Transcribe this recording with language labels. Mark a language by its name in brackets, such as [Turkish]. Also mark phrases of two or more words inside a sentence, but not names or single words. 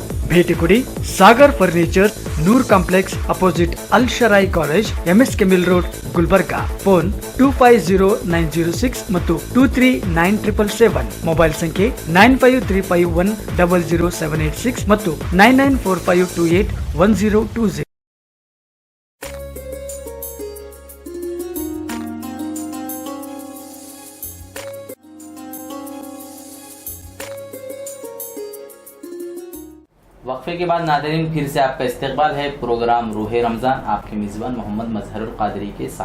[Kannada] ಭೇಟಿ ಕೊಡಿ ಸಾಗರ್ ಫರ್ನಿಚರ್, ನೂರ್ ಕಾಂಪ್ಲೆಕ್ಸ್ ಅಪೋಸಿಟ್ ಅಲ್ ಶರಾಯಿ ಕಾಲೇಜ್, ಎಂಎಸ್ ಕೆಮಿಲ್ ರೋಡ್, ಗುಲ್ಬರ್ಗಾ. ಫೋನ್ 250906 ಮತ್ತು 239777. ಮೊಬೈಲ್ ಸಂಖ್ಯೆ 9535100786 ಮತ್ತು 9945281020. [Urdu] وقفے کے بعد ناظرین پھر سے آپ کا استقبال ہے پروگرام روح رمضان، آپ کے میزبان محمد مظہرل قادری کے ساتھ.